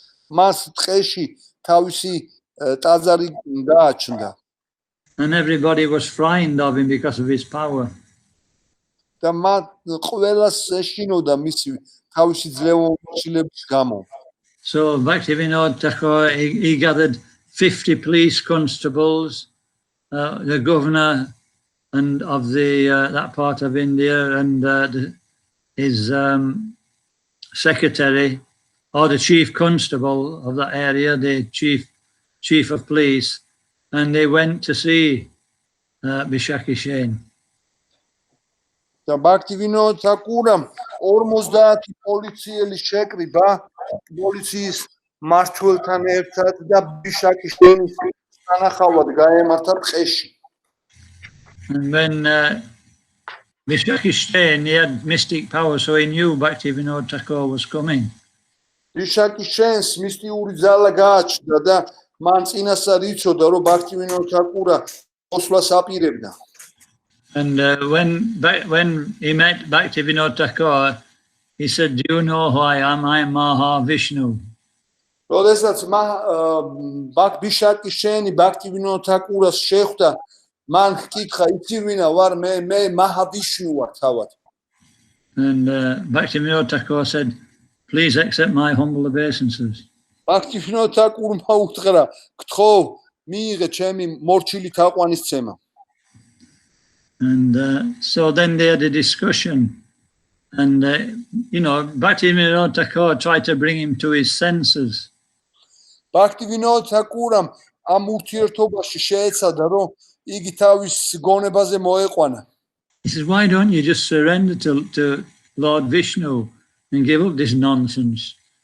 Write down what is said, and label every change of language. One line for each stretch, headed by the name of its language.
Georgian: მას ტყეში თავისი ტაძარი გააჩნდა.
English: And everybody was frightened of him because of his power.
Georgian: და მათ ყველას ეშინოდა მისი თავისი ძლევამოსილების გამო.
English: So Bhaktivinoda Thakur, he gathered 50 police constables, the governor and of that part of India, and his secretary, or the chief constable of that area, the chief of police, and they went to see Bishaki Shen.
Georgian: და ბაქტივინოდ თაკურამ 50 პოლიციელი შეკრიბა პოლიციის მმართველთან ერთად და ბიშაკი შენის თანახავად გაემართა ტყეში.
English: And when Bishaki Shen, he had mystic power, so he knew Bhaktivinoda Thakur was coming.
Georgian: ბიშაკი შენს მისტიური ძალა გააჩნდა და მან წინასწარ იცოდა, რომ ბაქტივინოდ თაკურა მოსვლას აპირებდა.
English: And when he met Bhaktivinoda Thakur, he said, "Do you know who I am? I am Mahavishnu."
Georgian: როდესაც ბაქბიშაკი შენი ბაქტივინო თაკურას შეხვდა, მან ჰკითხა, იცი ვინა ვარ მე მაჰავიშნუ ვარ თავად.
English: And Bhaktivinoda Thakur said, "Please accept my humble obeisances."
Georgian: ბაქტივინო თაკურმა უთხრა, გთხოვ, მიიღე ჩემი მორჩილი თაყვანისცემა.
English: And so then they had a discussion. And, Bhaktivinoda Thakur tried to bring him to his senses.
Georgian: ბაქტივინო თაკურამ ამ ურთიერთობაში შეეცადა, რომ იგი თავის გონებაზე მოეყვანა.
English: He says, "Why don't you just surrender to Lord Vishnu and give up this nonsense?"